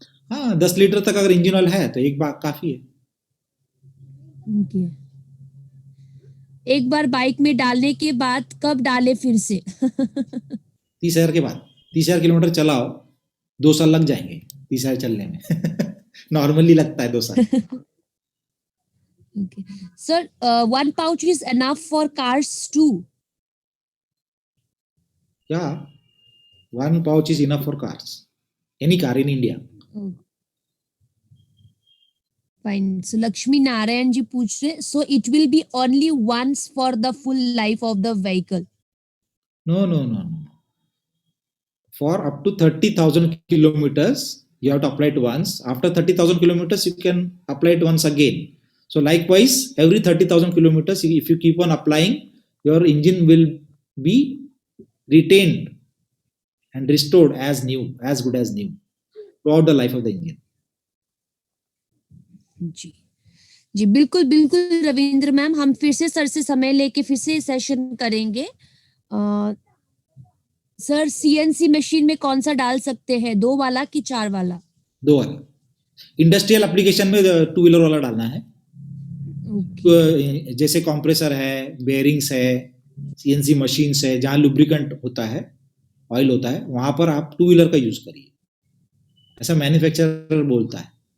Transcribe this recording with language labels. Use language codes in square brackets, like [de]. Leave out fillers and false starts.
[hi] हाँ, 10 लीटर तक अगर इंजन ऑयल है तो एक बार काफी है। [en] Okay. [hi] एक बार बाइक में डालने के बाद कब डाले फिर से? 30 हजार के बाद, 30 हजार किलोमीटर चलाओ, 2 साल लग जाएंगे 30 हजार चलने में। नॉर्मली लगता है 2 साल। [en] Okay. Sir, 1 pouch is enough for cars too? Yeah, 1 pouch is enough for cars, any car in India. Fine. So Lakshmi Narayan ji [hi] पूछ रहे, [en] so it will be only once for the full life of the vehicle? No. For up to 30,000 kilometers, you have to apply it once. After 30,000 kilometers, you can apply it once again. So likewise, every 30,000 kilometers, if you keep on applying, your engine will be retained and restored as new, as good as new, throughout the life of the engine. [hi] जी जी बिल्कुल बिल्कुल Ravindra ma'am, हम फिर से sir से समय लेके फिर से सेशन करेंगे। सर सीएनसी मशीन में कौन सा डाल सकते हैं, 2 वाला कि 4 वाला? 2 वाला। इंडस्ट्रियल एप्लीकेशन में 2 व्हीलर वाला डालना है। तो जैसे कंप्रेसर है, बेयरिंग्स है, सीएनसी मशीन्स है, जहाँ लुब्रिकेंट होता है, ऑयल होता है, वहां पर आप 2 व्हीलर का यूज करिए, ऐसा मैन्युफैक्चरर बोलता है।